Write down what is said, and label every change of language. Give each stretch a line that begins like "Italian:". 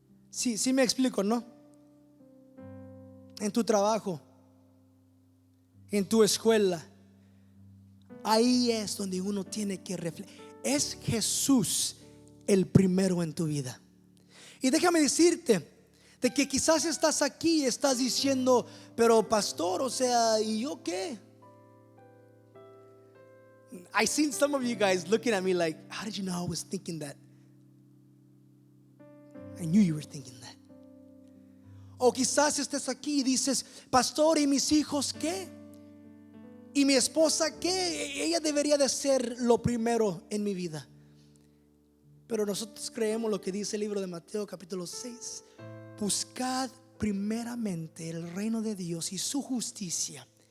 Spanish: Sí me explico, ¿no? En tu trabajo, en tu escuela, ahí es donde uno tiene que reflejar. Es Jesús el primero en tu vida. Y déjame decirte de que quizás estás aquí y estás diciendo, pero pastor, o sea, ¿y yo qué?
English: I seen some of you guys looking at me like, how did you know I was thinking that? I knew you were thinking that.
Spanish: O quizás estés aquí y dices, pastor, ¿y mis hijos qué? ¿Y mi esposa qué? Ella debería de ser lo primero en mi vida. Pero nosotros creemos lo que dice el libro de Mateo capítulo 6. Buscad primeramente el reino de Dios y su justicia.